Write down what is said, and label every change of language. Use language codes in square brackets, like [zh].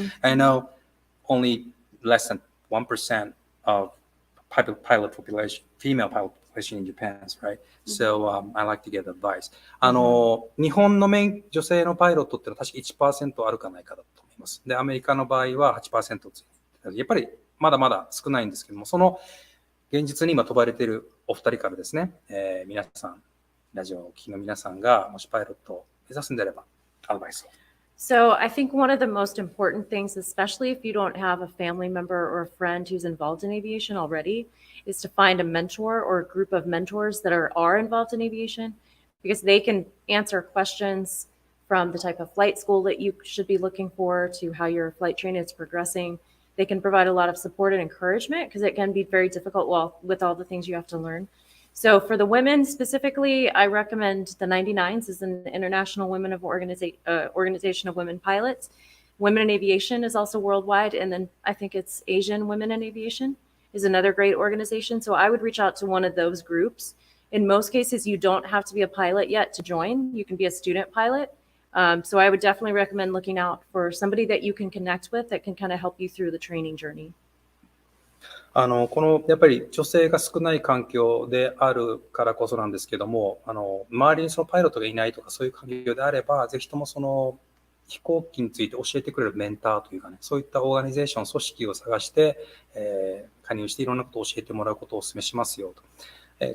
[en] I know only less than 1% of pilot population, female pilot population in Japan, right? So I like to get advice. [ja] 日本の女性のパイロットってのは確か 1% あるかないかだと思います。で、アメリカの場合は 8% ついてやっぱりまだまだ少ないんですけども、その現実に今飛ばれているお二人からですね、皆さん、ラジオをお聞きの皆さんがもしパイロットを目指すんであれば、アドバイスを。 [en] So I think one of the most important things, especially if you don't have a family member or a friend who's involved in aviation already, is to find a mentor or a group of mentors that are involved in aviation, because they can answer questions from the type of flight school that you should be looking for to how your flight training is progressing. They can provide a lot of support and encouragement because it can be very difficult with all the things you have to learn. So for the women specifically, I recommend the 99s is an international women of organization of women pilots. Women in Aviation is also worldwide. And then I think it's Asian Women in Aviation is another great organization. So I would reach out to one of those groups. In most cases, you don't have to be a pilot yet to join. You can be a student pilot. So I would definitely recommend looking out for somebody that you can connect with that can kind of help you through the training journey. [ja] このやっぱり女性が少ない環境であるからこそなんですけども、周りにそのパイロットがいないとかそういう環境であれば、ぜひともその飛行機について教えてくれるメンターというかね、そういったオーガニゼーション、組織を探して、加入していろんなことを教えてもらうことをお勧めしますよと。